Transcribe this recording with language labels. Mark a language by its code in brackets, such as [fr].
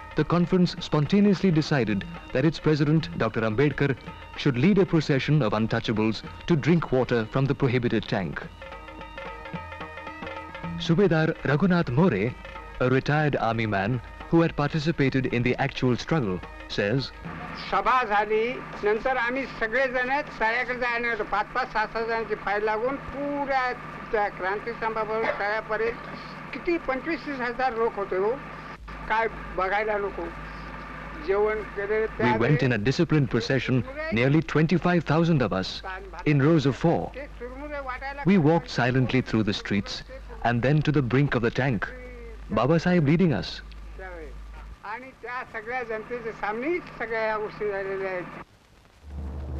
[en] the conference spontaneously decided that its president, Dr. Ambedkar, should lead a procession of untouchables to drink water from the prohibited tank. Subedar Raghunath More, a retired army man who had participated in the actual struggle, says, [mr] सभा झाली नंतर आम्ही सगळे जण तळ्याकडे जायला होतो 5-5-6 जणांची file लागून पुऱ्या त्या क्रांती स्तंभावर तळ्यापर्यंत किती 25-30 हजार लोक होते हो काय बघायला नको जेवण केले [en] We went in a disciplined procession, nearly 25,000 of us, in rows of 4. We walked silently through the streets and then to the brink of the tank, Babasaheb leading us. [mr] आणि त्या सगळ्या जनतेच्या सामने सगळ्या गोष्टी झालेल्या आहेत.